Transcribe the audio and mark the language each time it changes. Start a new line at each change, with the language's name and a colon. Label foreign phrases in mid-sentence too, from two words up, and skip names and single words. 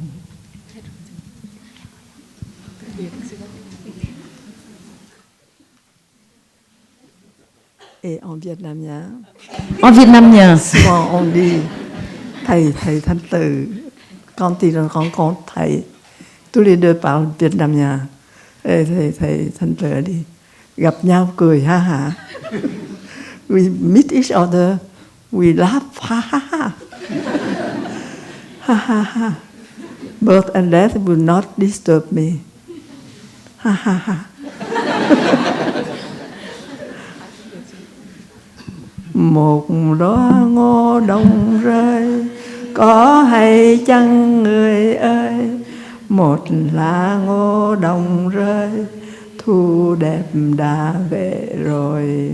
French: Et en vietnamien. En vietnamien. Souvent on dit thầy Thanh Từ. Quand ils rencontrent thầy, tous les deux parlent vietnamien. Et thầy Thanh Từ dit
Vietnamese: gặp nhau cười ha ha.
English: We meet each other, we laugh ha ha ha. Ha ha ha. Birth and death will not disturb me. Ha ha ha.
Vietnamese: Một đóa ngô đồng rơi, có hay chăng người ơi? Một lá ngô đồng rơi, thu đẹp đã về rồi.